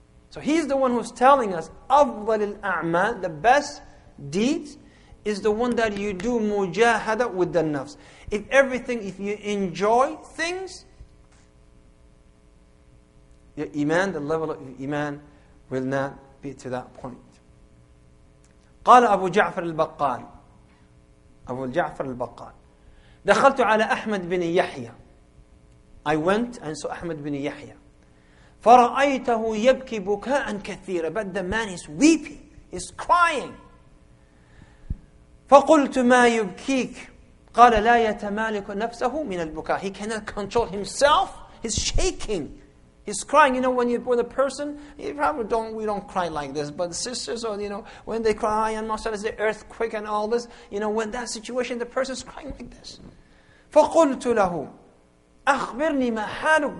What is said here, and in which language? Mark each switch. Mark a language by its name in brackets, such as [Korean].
[English] So he's the one who's telling us, [Arabic] أفضل الأعمال, [English] the best deeds, is the one that you do mujahada with the nafs. If you enjoy things, your iman, the level of iman will not be to that point. [Arabic] قال أبو جعفر البقال أبو جعفر البقال دخلت على أحمد بن يحيى. [English] I went and saw Ahmad bin Yahya. [Arabic] فرأيته يبكي بكاء كثيرا. [English] But the man is weeping, is crying. [Arabic] فقلت ما يبكيك قال لا يتمالك نفسه من البكاء. [English] He cannot control himself. He's shaking. He's crying. When you're with a person, we don't cry like this. But the sisters, when they cry, and most of it's the earthquake and all this, when that situation, the person's crying like this. [Arabic] فقلت له أخبرني ما حالك.